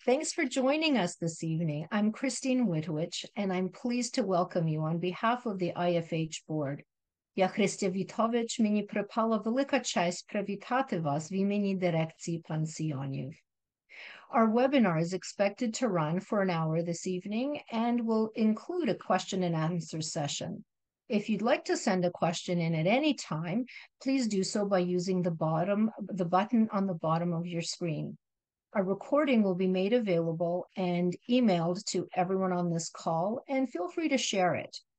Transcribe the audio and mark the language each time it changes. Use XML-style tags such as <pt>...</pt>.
<en>Thanks for joining us this evening. I'm Christine Witowich, and I'm pleased to welcome you on behalf of the IFH board.</en> <uk>Я Христя Вітович, мені припала велика честь привітати вас в імені дирекції пансіонів.</uk> <en>Our webinar is expected to run for an hour this evening and will include a question and answer session. If you'd like to send a question in at any time, please do so by using the button on the bottom of your screen. A recording will be made available and emailed to everyone on this call, and feel free to share it.</en>